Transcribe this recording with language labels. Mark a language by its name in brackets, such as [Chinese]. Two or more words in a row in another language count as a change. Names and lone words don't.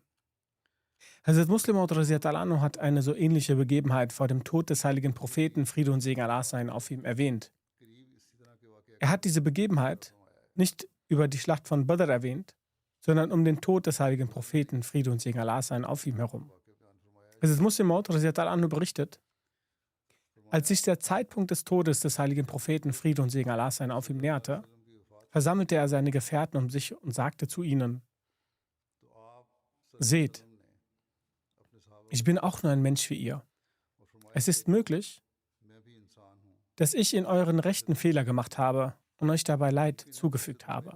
[German] Hazrat Muslim Maud anhu hat eine so ähnliche Begebenheit vor dem Tod des heiligen Propheten, Friede und Segen Allah sein, auf ihm erwähnt. Er hat diese Begebenheit nicht über die Schlacht von Badr erwähnt, sondern um den Tod des heiligen Propheten, Friede und Segen Allah seien auf ihm herum. Es ist Muslim Maud [Arabic] رضي الله عنه [German] berichtet, als sich der Zeitpunkt des Todes des heiligen Propheten, Friede und Segen Allah seien auf ihm näherte, versammelte er seine Gefährten um sich und sagte zu ihnen: Seht, ich bin auch nur ein Mensch wie ihr. Es ist möglich, dass ich in euren Rechten Fehler gemacht habe und euch dabei Leid zugefügt habe.